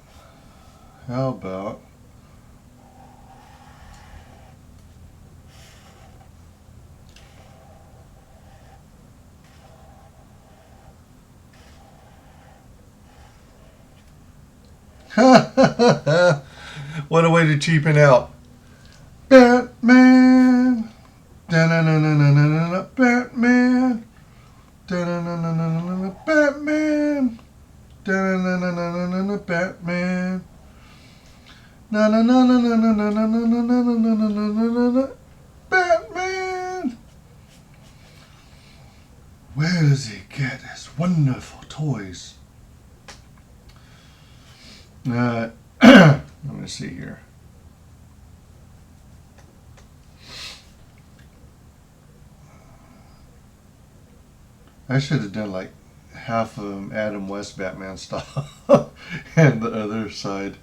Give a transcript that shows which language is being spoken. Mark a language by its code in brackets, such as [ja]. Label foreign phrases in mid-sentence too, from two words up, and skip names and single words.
[en] How about what a way to cheapen out. Batman. Da-na-na-na-na-na-na. Batman. Da-na-na-na-na-na-na. Batman. Da-na-na-na-na-na-na. Batman. Na-na-na-na-na-na-na-na-na-na-na-na-na-na-na. Batman. Where does he get his wonderful toys? Let me see here. I should have done like half of them Adam West Batman style and the other side.